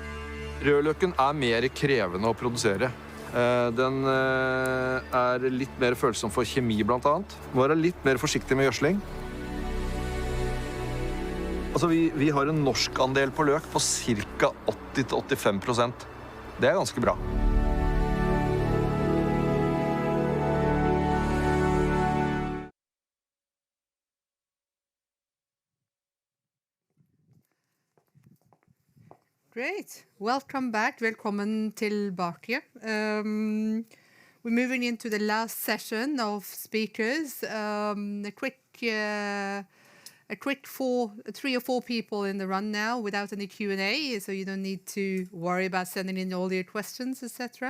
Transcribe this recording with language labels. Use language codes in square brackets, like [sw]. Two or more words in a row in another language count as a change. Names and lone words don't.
[no] Rødløken mer krevende å produsere. Den litt mer følsom for kjemi, blant annet. Må være litt mer forsiktig med gjødsling. Altså, vi har en norsk andel på løk på ca. 80–85%. Det ganske bra. [en] Great. Welcome back. [no] Velkommen tilbake. [en] We're moving into the last session of speakers. A quick 3 or 4 people in the run now without any Q&A, so you don't need to worry about sending in all your questions, etc.